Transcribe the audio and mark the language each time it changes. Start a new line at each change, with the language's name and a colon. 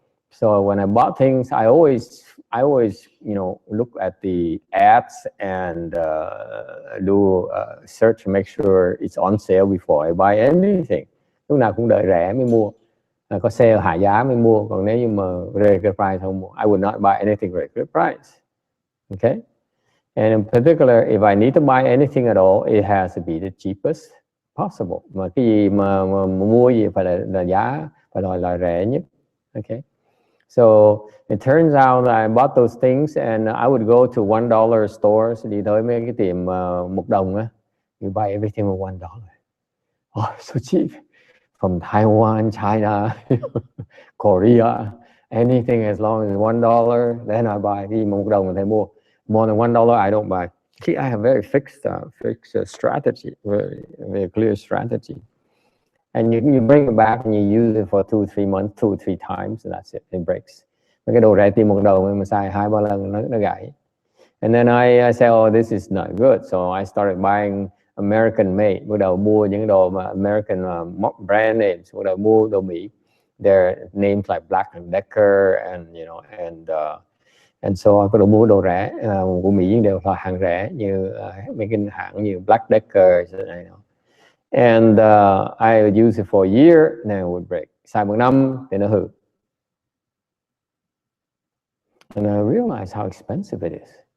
English: So when I bought things, I always look at the ads and do search to make sure it's on sale before I buy anything.
Vietnamese: Lúc nào cũng đợi rẻ mới mua, có sale hạ giá mới mua. Còn nếu như mà regular price không mua,
English: I would not buy anything regular price. Okay, and in particular, if I need to buy anything at all, it has to be the cheapest possible.
Vietnamese: Mà cái gì mà mua gì phải là giá phải là rẻ nhất.
English: Okay. So it turns out that I bought those things and I would go to $1 stores,
Vietnamese: đi tới mấy cái tiệm $1 á.
English: You buy everything with $1. Oh, so cheap. From Taiwan, China, Korea, anything as long as $1, then I buy.
Vietnamese: Cái gì mà $1 mình thấy mua.
English: More than $1, I don't buy. See, I have very fixed strategy, very clear strategy. And you bring it back and you use it for 2-3 months, 2-3 times, and that's it. It breaks.
Vietnamese: Mấy cái đồ rẻ tiền $1 mà xài 2-3 lần nó gãy.
English: And then I say, oh, this is not good. So I started buying American made.
Vietnamese: Bắt đầu mua những đồ mà American brand names. Bắt đầu mua đồ Mỹ.
English: Their names like Black & Decker and And so
Vietnamese: có đồ mua đồ rẻ của Mỹ đều là hàng rẻ như mấy cái hãng như Black Decker.
English: And I would use it for a year, and then it would break.
Vietnamese: Xài 1 năm thì nó hư.
English: And I realized how expensive it is.